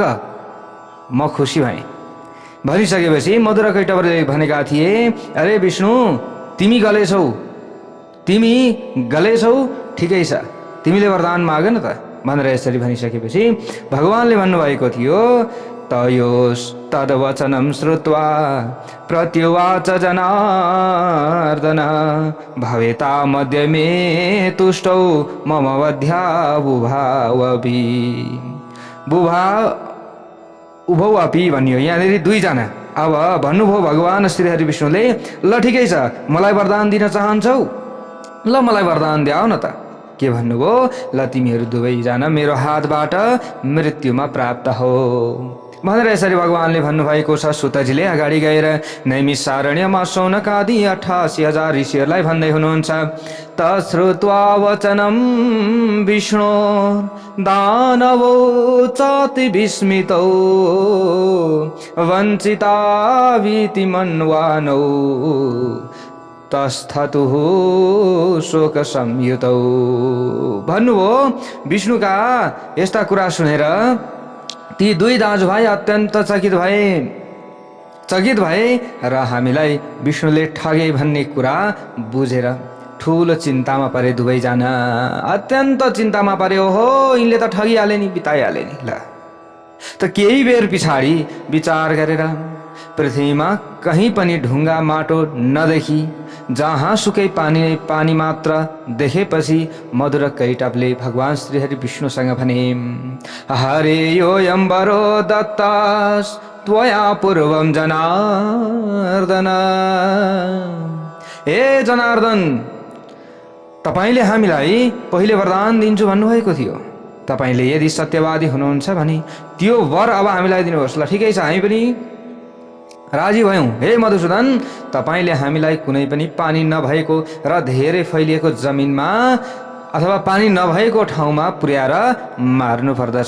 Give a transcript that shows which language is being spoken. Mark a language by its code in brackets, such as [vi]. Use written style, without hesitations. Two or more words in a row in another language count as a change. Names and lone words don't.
[ne] म खुसी भएँ। भनिसकेपछि मधुर कैटभले भनेका थिए, अरे विष्णु, तिमी गलेछौ, तिमी गलेछौ, ठिकै छ, तिमीले वरदान माग न त भनेर यसरी भनिसकेपछि भगवानले भन्नुभएको थियो, [sa] तयोस् तद्वचनं श्रुत्वा प्रत्युवाच जनार्दन भवेता मध्ये मे तुष्टौ मम वध्या बुभावपि। बुभा उभौ अपि [ne] भनियो, यहाँनिर दुईजना। अब भन्नुभयो भगवान श्रीहरि विष्णुले, ल ठिकै छ, मलाई वरदान दिन चाहन्छौ, ल मलाई वरदान द्याऊ न त। के भन्नुभयो, ल तिमीहरू दुवैजना मेरो हातबाट मृत्युमा प्राप्त हो भनेर यसरी भगवानले भन्नुभएको छ। सुतजीले अगाडि गएर नैमिषारण्यमा शौनकादि 88,000 ऋषिहरूलाई भन्दै हुनुहुन्छ, [sa] तश्रुत्वा वचनं विष्णु दानवो चाति विस्मितौ वञ्चिता भीति मन्वानौ तस्थतुः शोक संयुतौ। [ne] भन्नुभयो विष्णुका यस्ता कुरा सुनेर ती दुई दाजुभाइ अत्यन्त चकित भए र हामीलाई विष्णुले ठगे भन्ने कुरा बुझेर ठुलो चिन्तामा परे। दुवैजना अत्यन्त चिन्तामा परे। ओहो, यिनले त ठगिहाले नि, बिताइहाले नि। ल त केही बेर पछाडि विचार गरेर पृथ्वीमा कहीँ पनि ढुङ्गा माटो नदेखी जहाँ सुकै पानी मात्र देखेपछि मधुर कैटभले भगवान श्रीहरि विष्णुसँग भने, [sa] हरे योऽयम्बरो दत्तास् त्वया पूर्वं जनार्दन। [ne] ए जनार्दन, तपाईले हामीलाई पहिले वरदान दिन्छु भन्नुभएको थियो। तपाईले यदि सत्यवादी हुनुहुन्छ भने त्यो वर अब हामीलाई दिनुहोस्। ल ठिकै छ, हामी पनि राजी भयौँ। हे मधुसूदन, तपाईले हामीलाई कुनै पनि पानी नभएको र धेरै फैलिएको जमिनमा अथवा पानी नभएको ठाउँमा पुर्याएर मार्नु पर्दछ।